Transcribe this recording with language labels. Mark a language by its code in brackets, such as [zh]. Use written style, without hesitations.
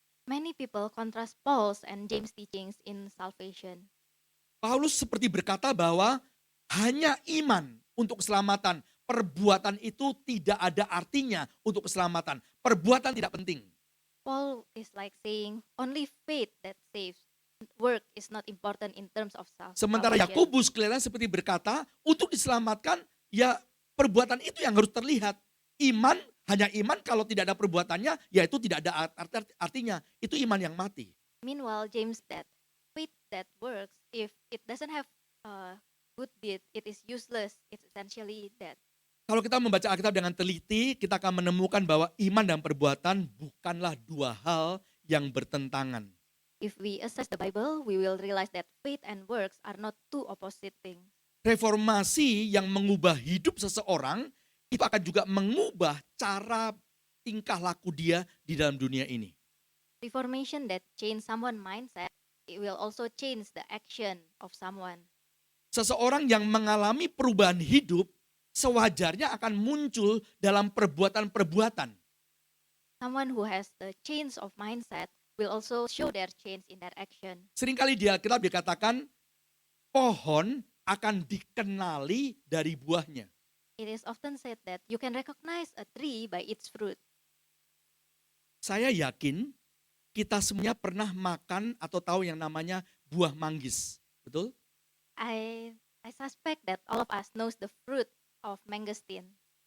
[en] Many people contrast Paul's and James' teachings in salvation. [id] Paulus seperti berkata bahwa hanya iman untuk keselamatan. Perbuatan itu tidak ada artinya untuk keselamatan. Perbuatan tidak penting. [en] Paul is like saying only faith that saves. Work is not important in terms of [id] Sementara [en] salvation. [id] Yakobus kelihatan seperti berkata, untuk diselamatkan ya perbuatan itu yang harus terlihat. Iman, hanya iman kalau tidak ada perbuatannya, ya itu tidak ada artinya. Itu iman yang mati. [en] Meanwhile, James that faith that works, if it doesn't have good deed, it is useless. It's essentially dead. [id] Kalau kita membaca Alkitab dengan teliti, kita akan menemukan bahwa iman dan perbuatan bukanlah dua hal yang bertentangan. [en] If we assess the Bible, we will realize that faith and works are not two opposite things. [id] Reformasi yang mengubah hidup seseorang, itu akan juga mengubah cara tingkah laku dia di dalam dunia ini. [en] Reformation that change someone's mindset, it will also change the action of someone. [id] Seseorang yang mengalami perubahan hidup, sewajarnya akan muncul dalam perbuatan-perbuatan. [en] Someone who has the change of mindset will also show their change in their action. [id] Seringkali di Alkitab dikatakan pohon akan dikenali dari buahnya. [en] It is often said that you can recognize a tree by its fruit. [id] Saya yakin kita semuanya pernah makan atau tahu yang namanya buah manggis. Betul? [en] I suspect that all of us knows the fruit of mangosteen.